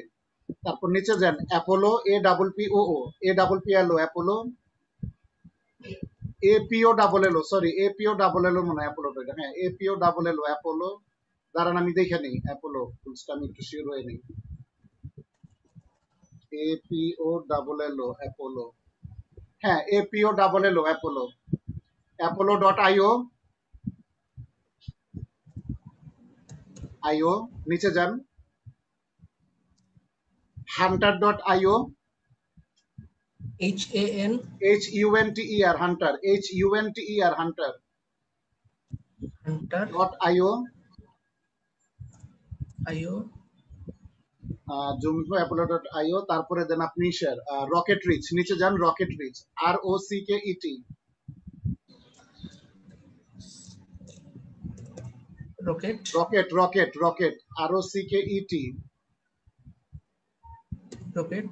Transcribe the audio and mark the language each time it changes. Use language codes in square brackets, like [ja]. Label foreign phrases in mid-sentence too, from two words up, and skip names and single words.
[bn] তারপর নিচে যান, অ্যাপোলো, APPO, অ্যাপোলো, APO, সরি, APO মনে হয় অ্যাপোলো, হ্যাঁ APO, অ্যাপোলো। দাঁড়ান আমি দেখে নিই, অ্যাপোলো ফুলসটা আমি একটু শিওর হয়ে নিই। APO, অ্যাপোলো, হ্যাঁ APO, অ্যাপোলো, apollo.io, নিচে যান, hunter.io, HAN, HUNTER, hunter, hunter, হান্টার .io, IO, জুমফো apollo.io। তারপরে দেন আপনি রকেট রিচ, নিচে যান, রকেট রিচ, ROCKET, রকেট, রকেট, ROCKET, রকেট